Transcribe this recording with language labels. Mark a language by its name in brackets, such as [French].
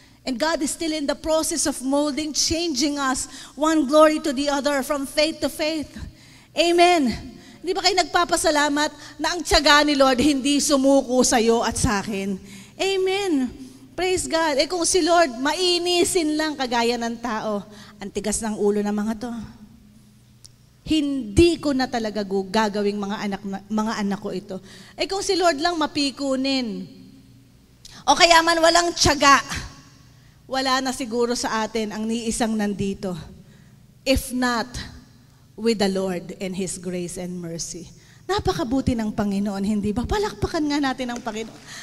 [English] And God is still in the process of molding, changing us, one glory to the other, from faith to faith. Amen. [Filipino] Di ba kayo nagpapasalamat na ang tiyaga ni Lord hindi sumuko sa iyo at sa akin? Amen. Praise God. Kung si Lord mainisin lang kagaya ng tao, ang tigas ng ulo ng mga to. Hindi ko na talaga gagawing mga anak ko ito. Kung si Lord lang mapikunin, o kaya man walang tiyaga, wala na siguro sa atin ang niisang nandito. [English] If not, with the Lord and His grace and mercy. [Filipino] Napakabuti ng Panginoon, hindi ba? Palakpakan nga natin ang Panginoon.